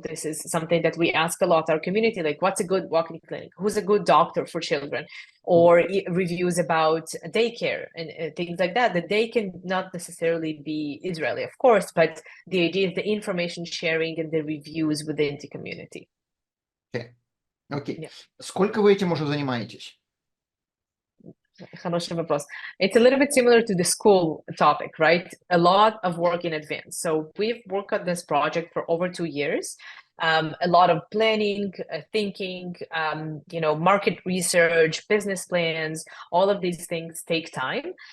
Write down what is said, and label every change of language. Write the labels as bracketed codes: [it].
[en] This is something that we ask a lot, our community, like what's a good walk-in clinic? Who's a good doctor for children? Or reviews about daycare and things like that, that they can not necessarily be Israeli, of course, but the idea is the information sharing and the reviews within the community. [ru] Окей. [en] Yeah. [ru] Сколько вы этим уже занимаетесь? Хороший вопрос. [en] It's a little bit similar to the school topic, right? A lot of work in advance. So we've worked on this project for over 2 years. A lot of planning, thinking, market research, business plans, all of these things take time.